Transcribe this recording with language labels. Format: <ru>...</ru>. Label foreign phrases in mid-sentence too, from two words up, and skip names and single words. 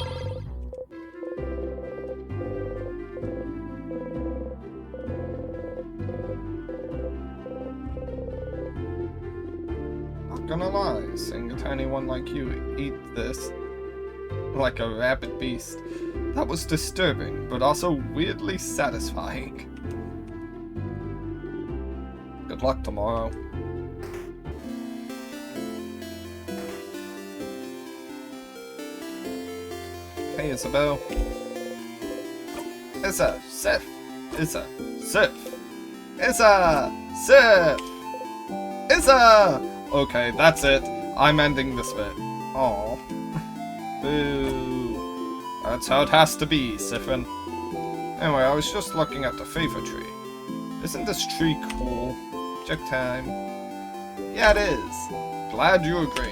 <en>Not gonna lie, seeing a tiny one like you eat this like a rabid beast, that was disturbing, but also weirdly satisfying. Good luck tomorrow. Hey Isabel. Issa, Sif. Issa, Sif. Issa, Sif. Issa! Okay, that's it. I'm ending this bit. Aww. Boo. That's how it has to be, Siffin. Anyway, I was just looking at the favor tree. Isn't this tree cool? Check time. Yeah, it is. Glad you agree.</en>